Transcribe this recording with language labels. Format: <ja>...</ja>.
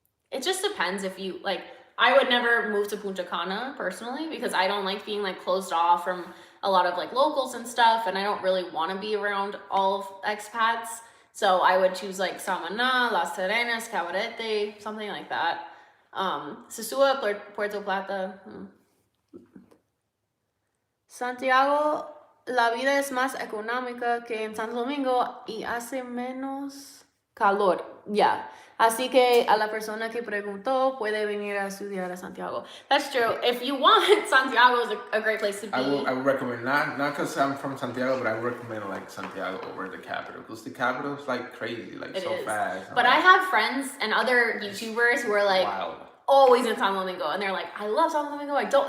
<en>It just depends if you like. I would never move to Punta Cana personally because I don't like being like closed off from a lot of like locals and stuff, and I don't really want to be around all of expats. So I would choose like Samaná, Las Terrenas, Cabarete, something like that. Sosúa, Puerto Plata.</en> <es>Santiago, la vida es más económica que en Santo Domingo y hace menos calor. Yeah. Así que a la persona que preguntó puede venir a estudiar a Santiago.</es> <en>That's true. If you want, Santiago is a great place to be. I would recommend, not because I'm from Santiago, but I would recommend like Santiago over the capital because the capital is like crazy, like it so is. Fast. But I have friends and other YouTubers who are like always in Santo Domingo, and they're like, I love Santo Domingo.</en>